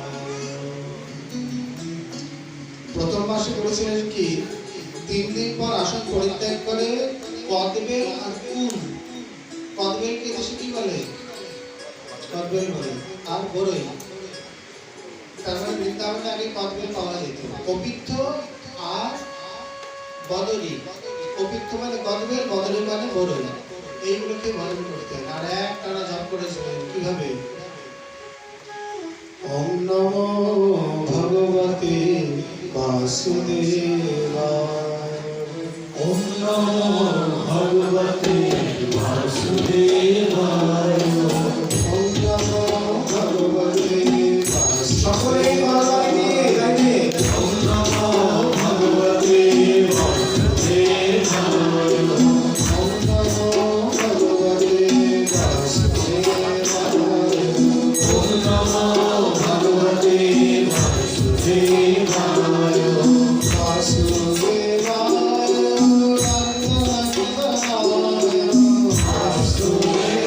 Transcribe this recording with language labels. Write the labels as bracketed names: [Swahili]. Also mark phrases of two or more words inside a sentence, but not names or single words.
[Bangla] প্রথম মাসে করেছিলেন কি 3 দিন পর আসন পরিত্যাগ করে কদবেল আর কুল কদবেলকে দেশে কি বলে কদবেল বলে আর বড়ই তারপরে বৃন্দাবনে আগে কদবেল পাওয়া যেত কপিত্থ আর বদরি কপিত্থ মানে কদবেল বদরি মানে বড়ই এইগুলোকে বরণ করতেন আর এক টানা জপ করেছিলেন কিভাবে [Sanskrit] ওম নমো ভগবতে বাসুদেবায় ওম নমো ভগবতে বাসুদেবায় ওম নমো ভগবতে সকলে [Bangla] বাজায় নিয়ে গাইবে [Sanskrit] ওম নমো ভগবতে বাসুদেবায় ওম নমো ভগবতে বাসুদেবায় ওম নমো ভগবতে বাসুদেবায় বাসুদেবায়